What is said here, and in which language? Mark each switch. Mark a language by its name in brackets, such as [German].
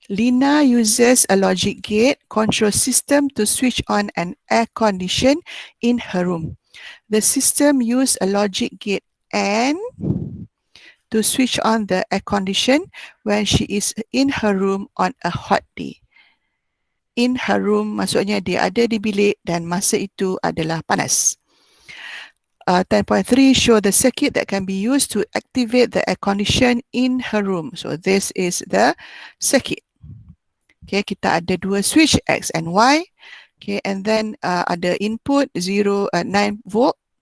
[English] Lina uses a logic gate control system to switch on an air condition in her room. The system use a logic gate AND to switch on the air condition when she is in her room on a hot day. In her room [Malay] maksudnya dia ada di bilik dan masa itu adalah panas. [English] 10.3 show the circuit that can be used to activate the air condition in her room. So this is the circuit. Okay, [Malay] kita ada dua switch [English] X and Y. [Malay] Okay, and then ada input 9 volt.